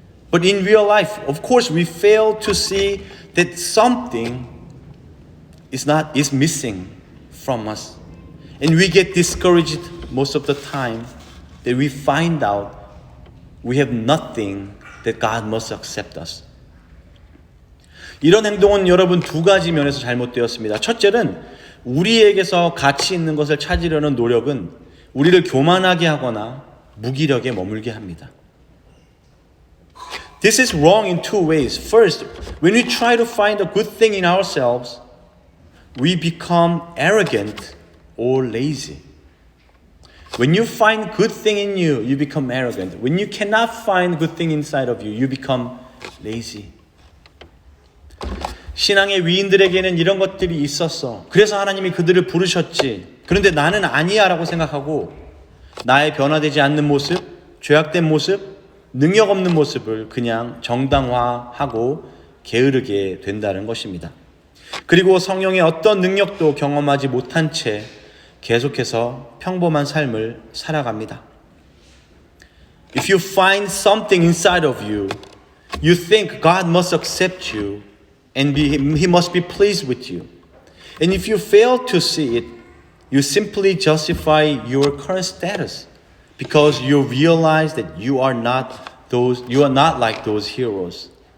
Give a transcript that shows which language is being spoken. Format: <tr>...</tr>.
<en>But in real life, of course, we fail to see that something is missing from us. And we get discouraged most of the time that we find out we have nothing that God must accept us.</en> <ko>이런 행동은 여러분 두 가지 면에서 잘못되었습니다. 첫째는 우리에게서 가치 있는 것을 찾으려는 노력은 우리를 교만하게 하거나 무기력에 머물게 합니다.</ko> <en>This is wrong in two ways. First, when we try to find a good thing in ourselves, we become arrogant or lazy. When you find good thing in you, you become arrogant. When you cannot find good thing inside of you, you become lazy.</en> <ko>신앙의 위인들에게는 이런 것들이 있었어. 그래서 하나님이 그들을 부르셨지. 그런데 나는 아니야 라고 생각하고 나의 변화되지 않는 모습, 죄악된 모습, 능력 없는 모습을 그냥 정당화하고 게으르게 된다는 것입니다. 그리고 성령의 어떤 능력도 경험하지 못한 채 계속해서 평범한 삶을 살아갑니다.</ko> <en>If you find something inside of you, you think God must accept you and He must be pleased with you. And if you fail to see it, you simply justify your current status because you realize that you are not like those heroes.</en>